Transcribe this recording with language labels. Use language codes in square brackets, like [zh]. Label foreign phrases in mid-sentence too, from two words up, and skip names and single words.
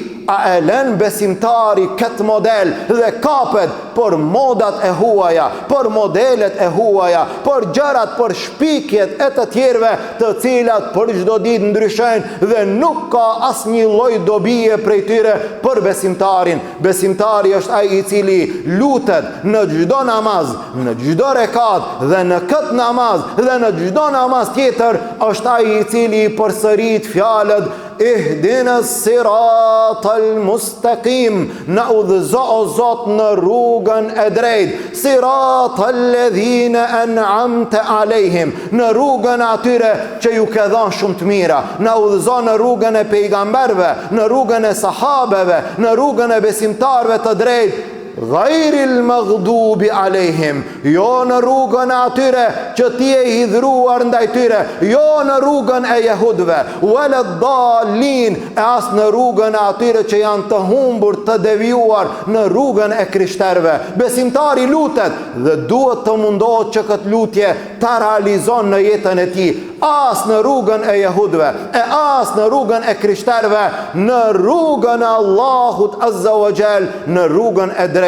[sq] A e lën besimtari këtë model dhe kapet për modat e huaja, për modelet e huaja, për gjërat, për shpikjet e të tjerëve, të cilat për çdo ditë ndryshojnë dhe nuk ka asnjë lloj dobie prej tyre për besimtarin. Besimtari është ai i cili lutet në çdo namaz, në çdo rekat dhe në këtë namaz dhe në çdo namaz tjetër, është ai i cili përsërit fjalët Ihdina [ar] الصراط المستقيم, [sq] na udhëzo o Zot në rrugën e drejtë, [ar] صراط الذين أنعمت عليهم, [sq] në rrugën atyre që ju ke dhënë shumë të mira, na udhëzo në rrugën e pejgamberëve, në rrugën e sahabeve, në rrugën e besimtarëve të drejtë. [ar] غير المغضوب عليهم, [sq] jo në rrugën e atyre që ti e hidhruar ndaj tyre, jo në rrugën e jehudve, [ar] ولا الضالين, [sq] e as në rrugën e atyre që janë të humbur, të devijuar, në rrugën e krishterëve. Besimtari lutet dhe duhet të mundohet që këtë lutje ta realizon në jetën e tij, as në rrugën e jehudve, e as në rrugën e krishterëve, në rrugën e Allahut [ar] عز وجل, [sq] në rrugën e drejtë.